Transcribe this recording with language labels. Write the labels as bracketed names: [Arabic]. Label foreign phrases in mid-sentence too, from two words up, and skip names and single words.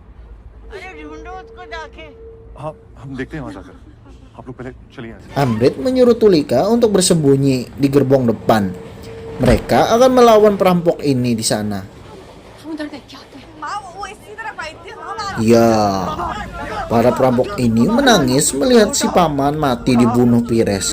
[Hindi] अरे ढूंढो उसको जाके। हाँ, हम देखते हैं वहाँ जाकर। आप लोग पहले चलिए यहाँ से। [Indonesian] Amrit menyuruh Tulika untuk bersembunyi di gerbong depan. Mereka akan melawan perampok ini di sana. Ya, para perampok ini menangis melihat si paman mati dibunuh Pires.